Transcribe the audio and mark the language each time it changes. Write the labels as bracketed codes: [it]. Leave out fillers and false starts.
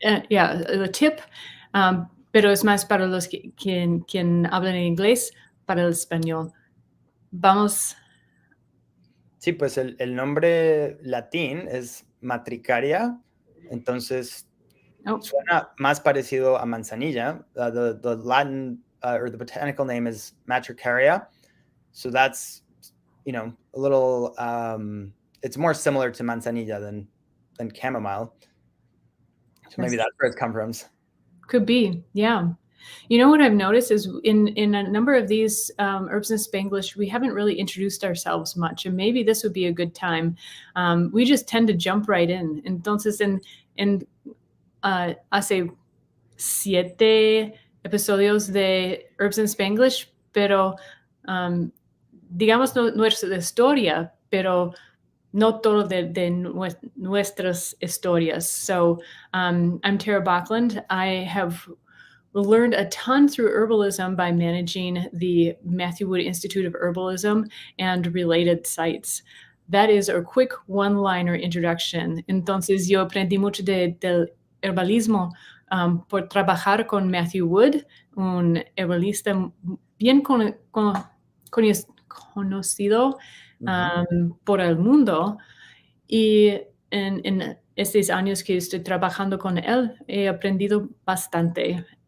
[en] Yeah, a tip, [es] pero es más para los quien hablan en inglés, para el español. Vamos. Sí, pues el nombre latín es Matricaria, entonces suena más parecido a manzanilla. [en] The Latin or the botanical name is Matricaria, so that's a little. It's more similar to manzanilla than chamomile. So maybe that's where it's come from. Could be, yeah. You know what I've noticed is in a number of these Herbs in Spanglish, we haven't really introduced ourselves much, and maybe this would be a good time. We just tend to jump right in. [es] Entonces, hace 7 episodios de Herbs in Spanglish, pero digamos nuestra historia, pero no todo de nuestras historias. [en] So I'm Tara Baklund. I have learned a ton through herbalism by managing the Matthew Wood Institute of Herbalism and related sites. That is a quick one-liner introduction. [es] Entonces, yo aprendí mucho del herbalismo por trabajar con Matthew Wood, un herbalista bien conocido por el mundo. Y en estos años que estoy trabajando con él, he aprendido bastante.